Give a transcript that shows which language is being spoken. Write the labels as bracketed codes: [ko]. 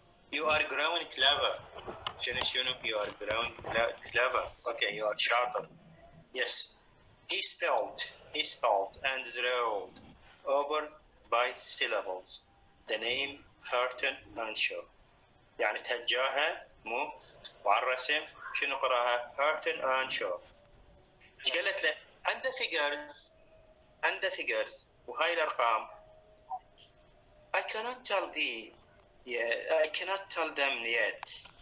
[en] You are growing clever. You are growing clever. Okay, you are sharper. Yes. He spelled and drawled over by syllables the name Hurton and Shaw. [ar] يعني تهجاها مو وعلى الرسم شنو قراها Hurton and Shaw. قالت له [en] and the figures [ar] وهاي الأرقام [en] I cannot tell thee. Yeah, I cannot tell them yet.